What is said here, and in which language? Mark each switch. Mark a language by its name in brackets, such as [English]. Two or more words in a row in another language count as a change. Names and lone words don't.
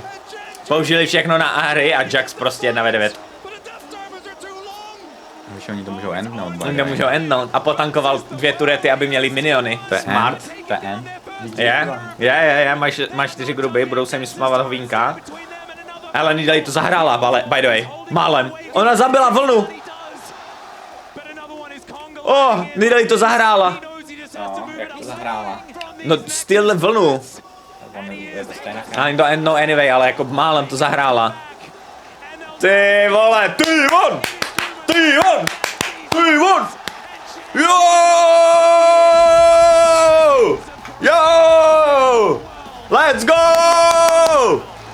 [Czech] Použili všechno na Ahry a Jax prostě 1v9. Víš, oni to můžou endnout. Oni to můžou endnout a potankoval 2 turety, aby měli miniony. To je [English] Smart. [Czech] To je end. Je, máš 4 gruby, budou se mi smávat hovínka. Ale Nidali to zahrála, [English] by the way. [Czech] Málem. Ona zabila vlnu. Nidali to zahrála. No, jak to zahrála? No, styl vlnu. Je to stejná Ale to endnou anyway, ale jako málem to zahrála. Ty vole, T1! Jo! [English] Let's go!